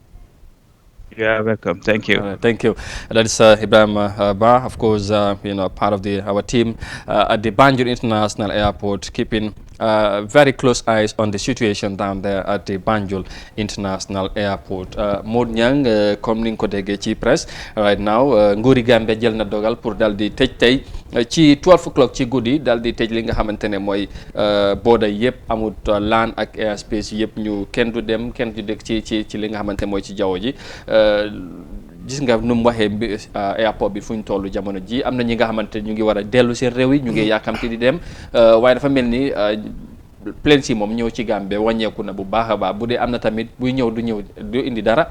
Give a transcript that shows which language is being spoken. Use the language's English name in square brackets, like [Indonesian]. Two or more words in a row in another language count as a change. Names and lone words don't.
[English] Yeah, welcome. Thank you. Thank you. That is Ibrahim Ba, of course, part of our team at the Banjul International Airport, keeping very close eyes on the situation down there at the Banjul International Airport. [Wolof] Mod Nyang, comme ni ko déggee ci presse [English] right now, [Wolof] nguuri Gambia jël na dogal pour dal di tëj tey ci 12 o'clock ci guddi dal di tëj li nga xamante ne mooy border yëpp amut land ak airspace yëpp ñu kenn du dem kenn du dëkk ci li nga xamante mooy ci jaww ji. Gis nga nu mu waxee airport bi fu ñu toll jamono ji am na ñi nga xamante ñu ngi war a dellu seen réew yi ñu ngi yàkkamti di dem waaye dafa mel ni plane si moom ñëw ci Gambie wàññeeku na bu baax a baax bu dee am na tamit buy ñëw du indi dara.